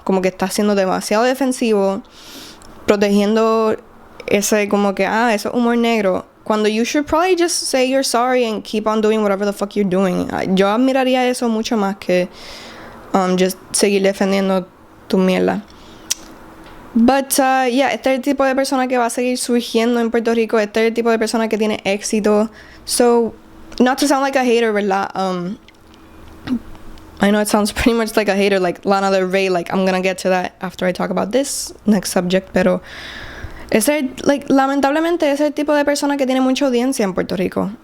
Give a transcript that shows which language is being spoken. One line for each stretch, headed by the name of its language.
English: Como que estás siendo demasiado defensivo, protegiendo ese como que, eso es humor negro, cuando you should probably just say you're sorry and keep on doing whatever the fuck you're doing.
Spanish: Yo admiraría eso mucho más que just seguir defendiendo tu mierda. But, este es el tipo de persona que va a seguir surgiendo en Puerto Rico. Este es el tipo de persona que tiene éxito.
English: So, not to sound like a hater, ¿verdad? I know it sounds pretty much like a hater, like Lana del Rey. Like, I'm gonna get to that after I talk about this next subject.
Spanish: Pero, lamentablemente, es el tipo de persona que tiene mucha audiencia en Puerto Rico.